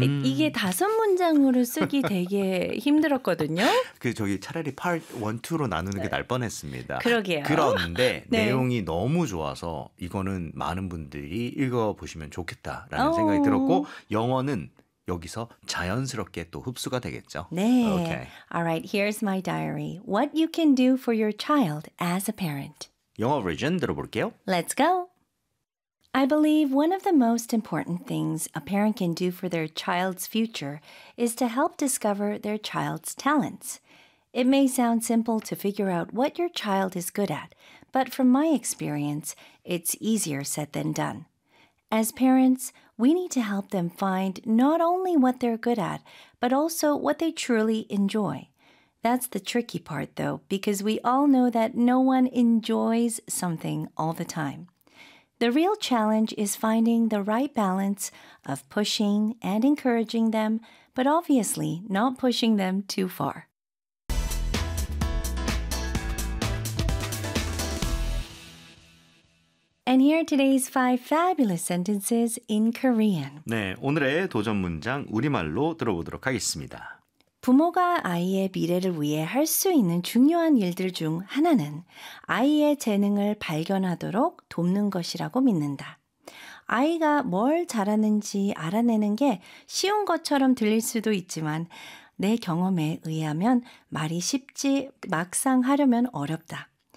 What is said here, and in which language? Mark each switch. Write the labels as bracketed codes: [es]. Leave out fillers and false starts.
[ko] 이게 다섯 문장으로 쓰기 되게 힘들었거든요. 그 저기 차라리 part 1, 2로 나누는 게 날 뻔했습니다. 그러게요. 그런데 네. 내용이 너무 좋아서 이거는 많은 분들이 읽어보시면 좋겠다라는 오. 생각이 들었고 영어는 여기서 자연스럽게 또 흡수가 되겠죠. [en] 네. Okay. All right, here's my diary. What you can do for your child as a parent. [ko] 영어 버전 들어볼게요. [en] Let's go. I believe one of the most important things a parent can do for their child's future is to help discover their child's talents. It may sound simple to figure out what your child is good at, but from my experience, it's easier said than done. As parents, we need to help them find not only what they're good at, but also what they truly enjoy. That's the tricky part, though, because we all know that no one enjoys something all the time. The real challenge is finding the right balance of pushing and encouraging them, but obviously not pushing them too far. And here are today's five fabulous sentences in Korean. [ko] 네, 오늘의 도전 문장 우리말로 들어보도록 하겠습니다. 부모가 아이의 미래를 위해 할 수 있는 중요한 일들 중 하나는 아이의 재능을 발견하도록 돕는 것이라고 믿는다. 아이가 뭘 잘하는지 알아내는 게 쉬운 것처럼 들릴 수도 있지만 내 경험에 의하면 말이 쉽지 막상 하려면 어렵다.